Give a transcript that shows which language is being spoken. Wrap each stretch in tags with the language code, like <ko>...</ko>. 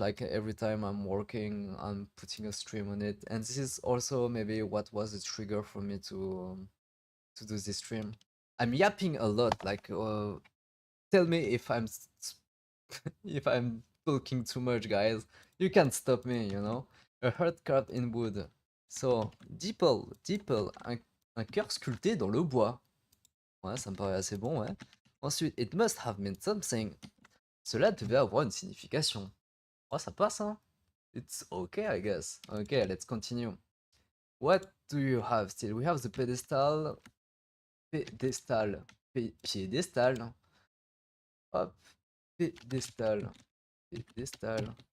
<en>Like every time I'm working, I'm putting a stream on it, and this is also maybe what was the trigger for me to do this stream. I'm yapping a lot. Like, tell me if if I'm talking too much, guys. You can't stop me, you know. A heart carved in wood.</en> <fr>So, Deeple, un cœur sculpté dans le bois. Ouais, ça me paraît assez bon, ouais.</fr> <en>Ensuite, it must have meant something.</en> <fr>Cela devait avoir une signification.</fr> <en>Oh,</en> <fr>ça passe, hein.</fr> <en>It's okay, I guess. Okay, let's continue. What do you have still? We have the pedestal. Pédestal. Piédestal. Hop. Pédestal. Pédestal.</en>